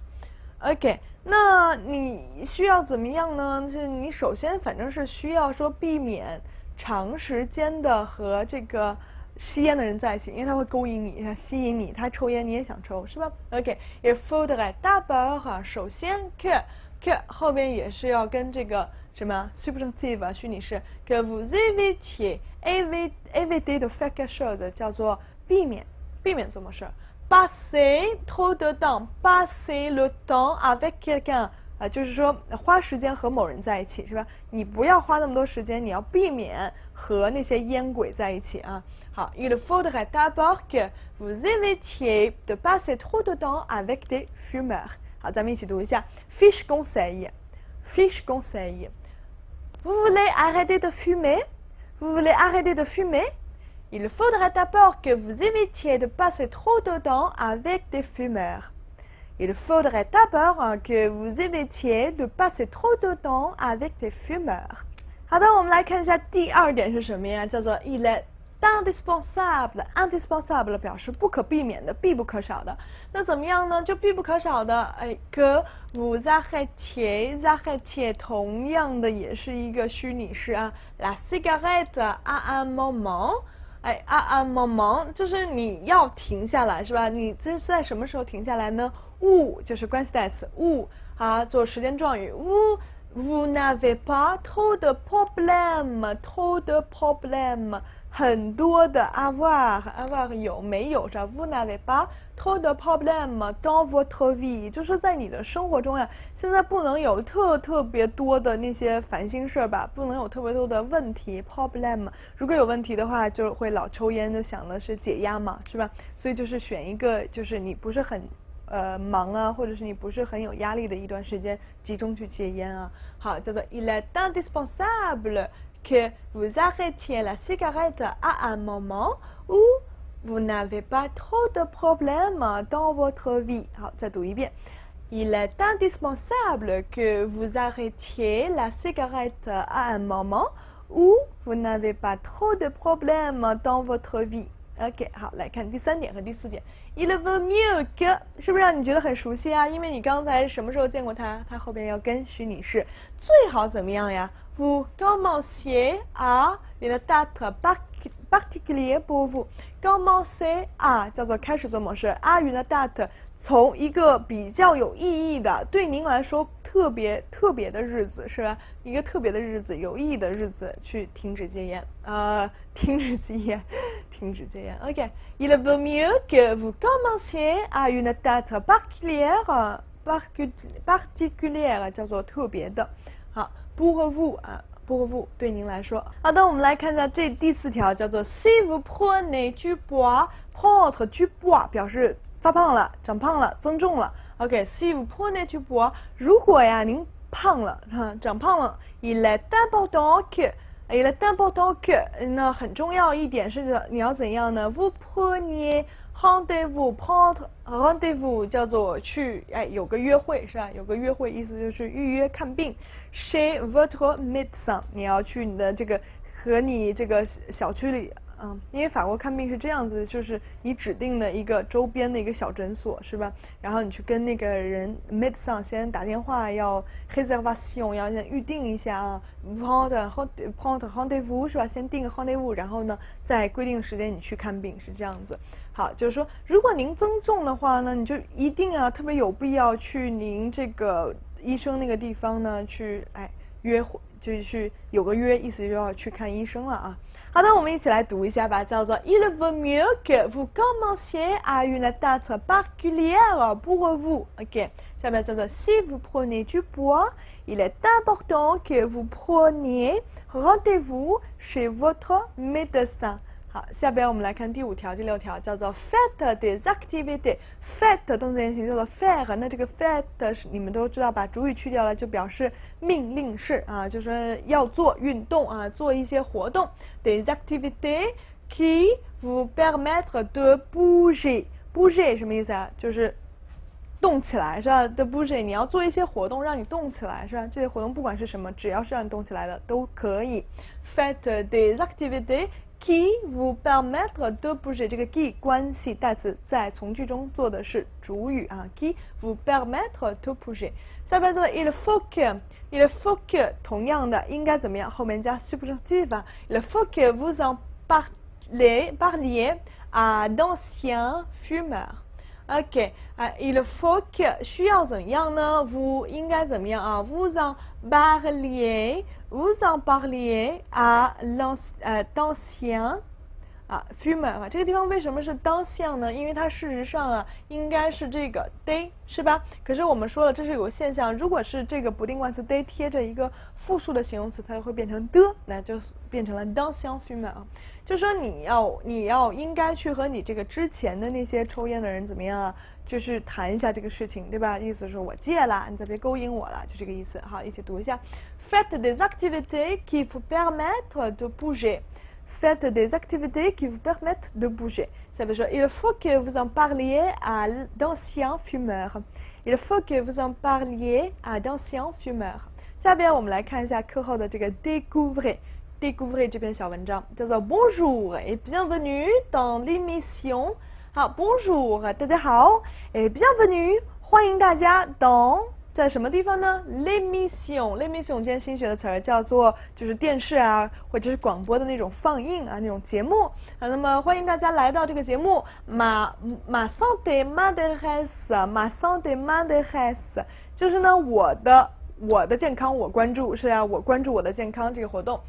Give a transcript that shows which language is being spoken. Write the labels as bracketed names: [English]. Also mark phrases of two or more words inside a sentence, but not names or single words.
[Chinese] OK， 那你需要怎么样呢？就是你首先反正是需要说避免长时间的和这个吸烟的人在一起，因为他会勾引你、吸引你，他抽烟你也想抽，是吧 ？OK， [French] il faudrait d'abord [Chinese] 首先 que 后边也是要跟这个什么 subjunctive 虚拟式 [French] que vous évitiez éviter de faire quelque chose [Chinese] 叫做避免做某事 [French] passer trop de temps passer le temps avec quelqu'un [Chinese] 就是说花时间和某人在一起是吧？你不要花那么多时间，你要避免和那些烟鬼在一起啊。 [French] 好 il faudrait d'abord que vous évitiez de passer trop de temps avec des fumeurs 好， [Chinese] 咱们一起读一下 [French] fiche conseil Vous voulez arrêter de fumer? Vous voulez arrêter de fumer? Il faudrait d'abord que vous évitiez de passer trop de temps avec des fumeurs. Il faudrait d'abord que vous évitiez de passer trop de temps avec des fumeurs. [Chinese] 好的，我们来看一下第二点是什么呀？叫做 [French] il est indispensable [Chinese] 表示不可避免的、必不可少的。那怎么样呢？就必不可少的， [French] que vous arrêtiez [Chinese] 同样的也是一个虚拟式啊。 [French] La cigarette à un moment， à un moment [Chinese] 就是你要停下来是吧？你这是在什么时候停下来呢？où 就是关系代词 où 啊，做时间状语 [French] vous n'avez pas trop de problème [Chinese] 很多的 avoir 有没有是吧 [French] vous n'avez pas trop de problème dans votre vie [Chinese] 就是在你的生活中呀，现在不能有特别多的那些烦心事儿吧，不能有特别多的问题 problème 如果有问题的话就会老抽烟，就想的是解压嘛是吧？所以就是选一个就是你不是很忙啊，或者是你不是很有压力的一段时间，集中去戒烟啊。好，叫做 [French] il est indispensable que vous arrêtiez la cigarette à un moment où vous n'avez pas trop de problèmes dans votre vie. [Chinese] 好，再读一遍。 [French] Il est indispensable que vous arrêtiez la cigarette à un moment où vous n'avez pas trop de problèmes dans votre vie.OK， [Chinese] 好，来看第三点和第四点。 [French] Il vaut mieux que [Chinese] 是不是让你觉得很熟悉啊？因为你刚才什么时候见过它？它后边要跟虚拟式，最好怎么样呀 ？ [French] Vous commenciez à une date particulière pour vous. Commencer à [Chinese] 叫做开始做某事 [French] à une date [Chinese] 从一个比较有意义的，对您来说特别的日子是吧？一个特别的日子，有意义的日子去停止戒烟停止戒烟。OK. [French] Il vaut mieux que vous commenciez à une date particulière [Chinese] 叫做特别的。好 ， [French] pour vous [Chinese] 啊。 [French] pour vous [Chinese] 对您来说，好的，我们来看一下这第四条，叫做 [French] Si vous prenez du poids， prendre du poids [Chinese] 表示发胖了、长胖了、增重了。OK， [French] Si vous prenez du poids， [Chinese] 如果呀您胖了、长胖了 ， [French] il est important que Il est important que [Chinese] 那很重要一点是你要怎样呢 ？ [French] Vous preniez rendez-vous prendre rendez-vous [Chinese] 叫做去有个约会是吧？有个约会意思就是预约看病。 [French] Chez votre médecin [Chinese] 你要去你的这个和你这个小区里。因为法国看病是这样子，就是你指定的一个周边的一个小诊所，是吧？然后你去跟那个人 médecin 先打电话，要 réservation 要先预定一下啊 [French] prendre rendez-vous [Chinese] 是吧？先定个 rendez-vous，然后呢，在规定时间你去看病，是这样子。好，就是说，如果您增重的话呢，你就一定特别有必要去您这个医生那个地方呢去约会，就是有个约，意思就要去看医生了啊。好的，我们一起来读一下吧，叫做 [French] Il vaut mieux que vous commenciez à une date particulière pour vous. OK， [Chinese] 下面叫做 [French] Si vous prenez du poids, il est important que vous preniez rendez-vous chez votre médecin. [Chinese] 好，下边我们来看第5条、第6条，叫做 [French] Faites des activités。 [Chinese] Faites 动词原形叫做 faire， 那这个 faites 是你们都知道，把主语去掉了就表示命令式啊，就是要做运动啊，做一些活动。 [French] Des activités qui vous permettent de bouger。 [Chinese] bouger 什么意思啊？就是动起来是吧 ？ [French] de bouger [Chinese] 你要做一些活动，让你动起来是吧？这些活动不管是什么，只要是让你动起来的都可以。 [French] Faites des activités。 qui vous permettre de bouger [Chinese] 这个 qui 关系代词在从句中做的是主语啊 [French] qui vous permettre de bouger [Chinese] 下边这个 [French] il faut que [Chinese] 同样的应该怎么样后面加 [French] subjonctif il faut que vous en parliez à d'anciens fumeurs OK il faut que [Chinese] 需要怎样呢 [French] vous [Chinese] 应该怎么样啊 [French] vous en parliez à d'anciens fumeurs [Chinese] 这个地方为什么是 [French] d'anciens呢？ [Chinese] 因为它事实上应该是这个 de 是吧？可是我们说了，这是有个现象，如果是这个不定冠词 de 贴着一个复数的形容词，它就会变成的，那就变成了 [French] d'anciens fumeurs。 [Chinese] 就是说你要应该去和你这个之前的那些抽烟的人怎么样啊？就是谈一下这个事情，对吧？意思是我戒了，你再别勾引我了，就这个意思。好，一起读一下 [French] Faites des activités qui vous permettent de bouger。Faites des activités qui vous permettent de bouger. Ça veut dire il faut que vous en parliez à d'anciens fumeurs. Il faut que vous en parliez à d'anciens fumeurs. [Chinese] 下边我们来看一下课后的这个 découvrez 这篇小文章，叫做 [French] Bonjour et bienvenue dans l'émission. 好 ，Bonjour， [Chinese] 大家好 ，et bienvenue，欢迎大家 dans。在什么地方呢 ？l'émission 今天新学的词儿叫做就是电视啊，或者是广播的那种放映啊，那种节目啊。那么欢迎大家来到这个节目。 [French] Ma santé m'intéresse， [Chinese] 就是呢我的健康我关注，是啊，我关注我的健康这个活动。